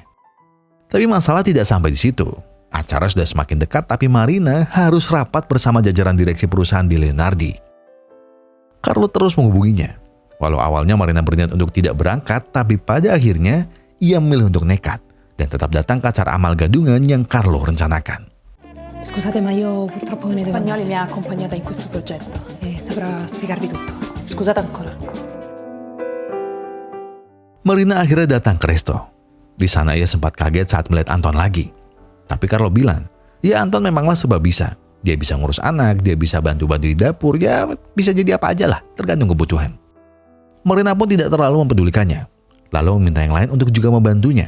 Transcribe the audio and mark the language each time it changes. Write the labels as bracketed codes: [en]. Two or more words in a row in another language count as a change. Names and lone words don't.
[id] Tapi masalah tidak sampai di situ. Acara sudah semakin dekat, tapi Marina harus rapat bersama jajaran direksi perusahaan di Leonardi. Carlo terus menghubunginya. Walau awalnya Marina berniat untuk tidak berangkat, tapi pada akhirnya ia memilih untuk nekat dan tetap datang ke acara amal gadungan yang Carlo rencanakan. [it] Scusate, ma io purtroppo me ne devo Spagnoli andare. mi ha accompagnata in questo progetto. E saprà spiegarvi tutto. Scusate ancora. [id] Marina akhirnya datang ke resto. Di sana ia sempat kaget saat melihat Anton lagi. Tapi Carlo bilang, ya Anton memanglah sebab bisa. Dia bisa ngurus anak, dia bisa bantu-bantu di dapur, ya bisa jadi apa aja lah, tergantung kebutuhan. Marina pun tidak terlalu mempedulikannya, lalu meminta yang lain untuk juga membantunya.